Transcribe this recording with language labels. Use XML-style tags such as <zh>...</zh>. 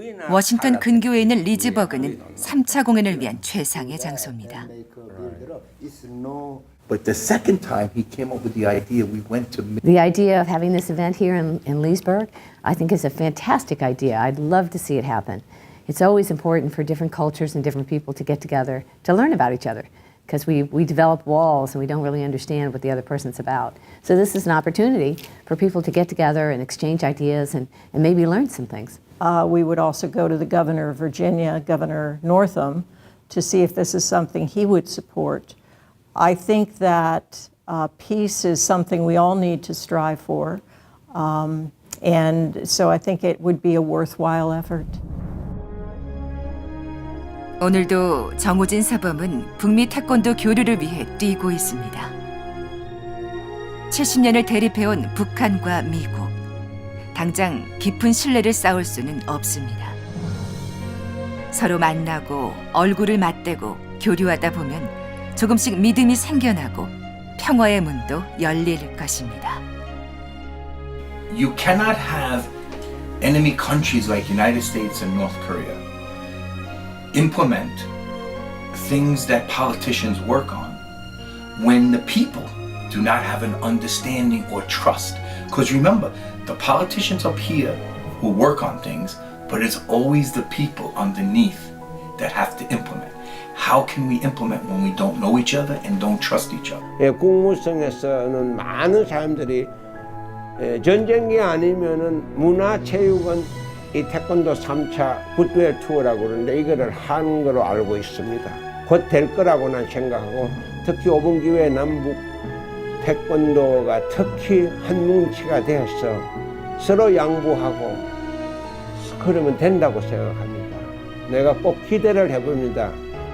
<ko>워싱턴 근교에 있는 리즈버그는 3차 공연을 위한 최상의 장소입니다.</ko> <en>But the second time he came up with the idea, we went to... The idea of having this event here in Leesburg, I think is a fantastic idea. I'd love to see it happen. It's always important for different cultures and different people to get together to learn about each other, because we develop walls and we don't really understand what the other person's about. So this is an opportunity for people to get together and exchange ideas and maybe learn some things. We would also go to the governor of Virginia, Governor Northam, to see if this is something he would support. I think that peace is something we all need to strive for. And so I think it would be a worthwhile effort.</en> <ko>오늘도 정우진 사범은 북미 태권도 교류를 위해 뛰고 있습니다. 70년을 대립해온 북한과 미국. 당장 깊은 신뢰를 쌓을 수는 없습니다. 서로 만나고 얼굴을 맞대고 교류하다 보면 조금씩 믿음이 생겨나고 평화의 문도 열릴 것입니다.</ko> <en>You cannot have enemy countries like United States and North Korea implement things that politicians work on when the people do not have an understanding or trust. Because remember, the politicians up here will work on things, but it's always the people underneath that have to implement. How can we implement when we don't know each other and don't trust each other?</en> <ko>예, 국무성에서는 많은 사람들이 전쟁이 아니면은 문화체육은 이 태권도 3차 굿웰 투어라고 그러는데 이거를 하는 거로 알고 있습니다. 곧 될 거라고 난 생각하고 특히 5번 기회 남북 태권도가 특히 한 뭉치가 되어서 서로 양보하고 그러면 된다고 생각합니다. 내가 꼭 기대를 해봅니다.</ko>